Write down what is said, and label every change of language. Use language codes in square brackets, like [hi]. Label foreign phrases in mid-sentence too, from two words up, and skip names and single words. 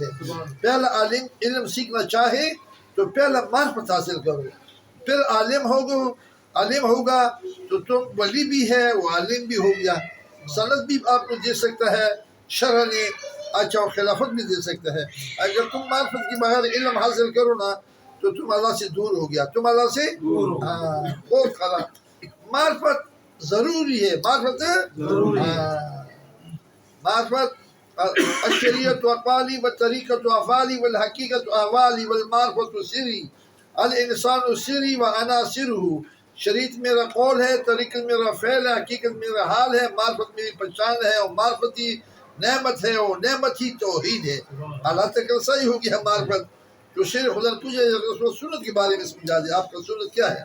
[ur] پہلا عالم علم سیکھنا چاہے تو پہلا معرفت حاصل کرو، پھر عالم ہوگا تو تم ولی بھی ہے وہ عالم بھی ہو گیا، سند بھی آپ کو دے سکتا ہے شرع نے، اچھا خلافت بھی دے سکتا ہے۔ اگر تم معرفت کے بغیر علم حاصل کرو نا تو تم اللہ سے دور ہو گیا، تم اللہ سے بہت خراب۔ معرفت ضروری ہے، [ar] معرفت معرفت الشریعت اقوالی والطریقت افعالی والحقیقت احوالی والمعرفت سری الانسان سری وانا سرہ۔ [ur] شریعت میرا قول ہے، طریقت میرا فعل ہے، حقیقت میرا حال ہے، معرفت میری پہچان ہے، اور معرفت ہی نعمت ہے اور نعمت ہی توحید ہے۔ اللہ تک صحیح ہو گیا معرفت۔ تو شیخ خدا نے تجھے رسول سنت کے بارے میں سمجھا دیا، آپ کا سنت کیا ہے؟